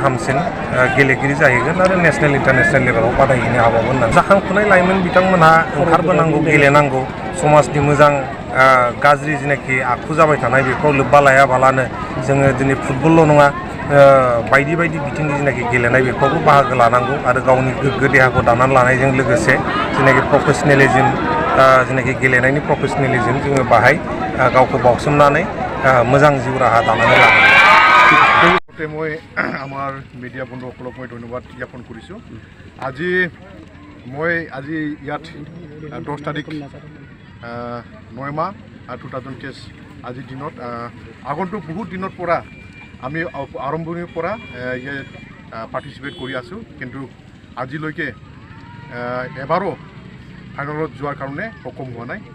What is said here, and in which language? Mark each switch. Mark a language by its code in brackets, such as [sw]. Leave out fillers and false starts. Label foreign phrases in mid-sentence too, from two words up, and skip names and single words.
[brx] हामसिन गेलेगिरि जाहैगोन आरो [en] national international [brx] लेभेलाव बादायहैनो हाबावगोन होननानै जाखांफुनाय लाइमोन बिथांमोनहा ओंखारबोनांगौ गेलेनांगौ समाजनि मोजां गाज्रि जेनाखि आखु जाबाय थानाय बेखौ लोब्बा लायाबालानो जोङो दिनै फुटबलल' नङा बायदि बायदि बिथिंनि जेनाखि गेलेनाय बेफोरावबो बाहागो लानांगौ आरो गावनि गोग्गो देहाखौ दानानै लानायजों लोगोसे जेनाखि प्रफेसनेलिजम जेनाखि गेलेनायनि प्रफेसनेलिजम जोङो बाहाय गावखौ बावसोमनानै मोजां जिउ राहा दानानै लानांगौ। [as] মই আমাৰ মিডিয়া বন্ধুসকলক মই ধন্যবাদ জ্ঞাপন কৰিছোঁ। আজি ইয়াত 10 তাৰিখ 9 মাহ 2023 আজিৰ দিনত আগন্তুক বহুত দিনৰ পৰা আমি আৰম্ভণিৰ পৰা ইয়াত পাৰ্টিচিপেট কৰি আছোঁ, কিন্তু আজিলৈকে এবাৰো ফাইনেলত যোৱাৰ কাৰণে সক্ষম হোৱা নাই।